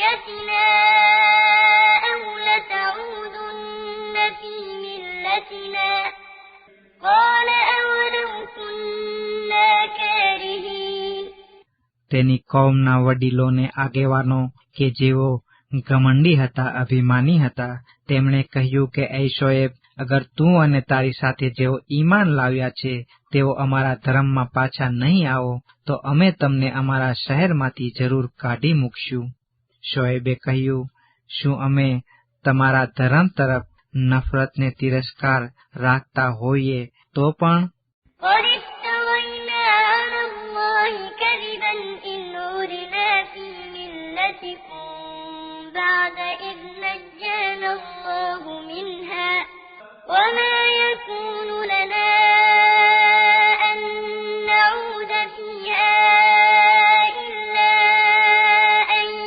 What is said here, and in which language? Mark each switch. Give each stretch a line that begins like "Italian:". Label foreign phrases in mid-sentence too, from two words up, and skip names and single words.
Arabic: آياتنا أو لتعودن في ملتنا قال أولو كنا كارهين
Gujarati: તેની કૌમના વડીલોને આગેવાનો કે જેઓ ઘમંડી હતા, અભિમાની હતા, તેમણે કહ્યું કે એ શોએબ, અગર તું અને તારી સાથે જેઓ ઈમાન લાવ્યા છે તેઓ અમારા ધર્મમાં પાછા નહીં આવો તો અમે તમને અમારા શહેરમાંથી જરૂર કાઢી મૂકશું. શોએબે કહ્યું, શું અમે તમારા ધર્મ તરફ નફરતને તિરસ્કાર રાખતા હોઈએ તો પણ?
Arabic: قد افترينا على الله كذبا إن عدنا في ملتكم بعد إذ نجانا الله منها وما يكون لنا أن نعود فيها إلا أن